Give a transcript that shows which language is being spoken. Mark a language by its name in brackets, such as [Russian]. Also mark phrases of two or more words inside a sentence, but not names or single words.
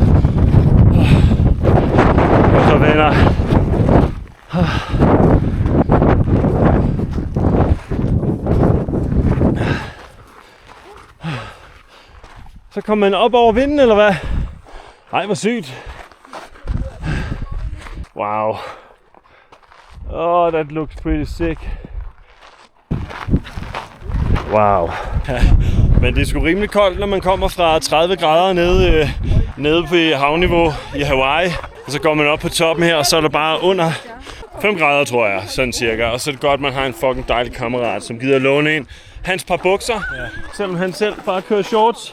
[Danish] Og så venner. Så kommer man op over vinden, eller hvad? Ej, hvor sygt. Wow. [English] Oh, that looks pretty sick. Wow. [Danish] Ja, men det er sgu rimelig koldt, når man kommer fra 30 grader nede på havniveau i Hawaii. Og så går man op på toppen her, og så er der bare under 5 grader, tror jeg, sådan cirka. Og så er det godt, at man har en fucking dejlig kammerat, som gider låne en. Hans par bukser, selvom han selv bare kører shorts.